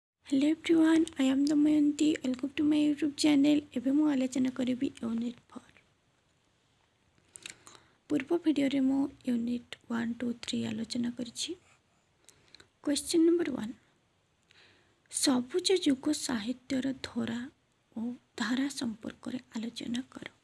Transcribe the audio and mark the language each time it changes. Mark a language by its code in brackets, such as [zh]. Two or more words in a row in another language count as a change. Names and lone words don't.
[en] Hello everyone, I am Damayanti. Welcome to my YouTube channel. [or] ଏବେ ମୁଁ ଆଲୋଚନା କରିବି ୟୁନିଟ୍ 4। ପୂର୍ବ ଭିଡ଼ିଓରେ ମୁଁ ୟୁନିଟ୍ 1, 2, 3 ଆଲୋଚନା କରିଛି। [en] question number [or] 1, ସବୁଜ ଯୁଗ ସାହିତ୍ୟର ଧରା ଓ ଧାରା ସମ୍ପର୍କରେ ଆଲୋଚନା କର।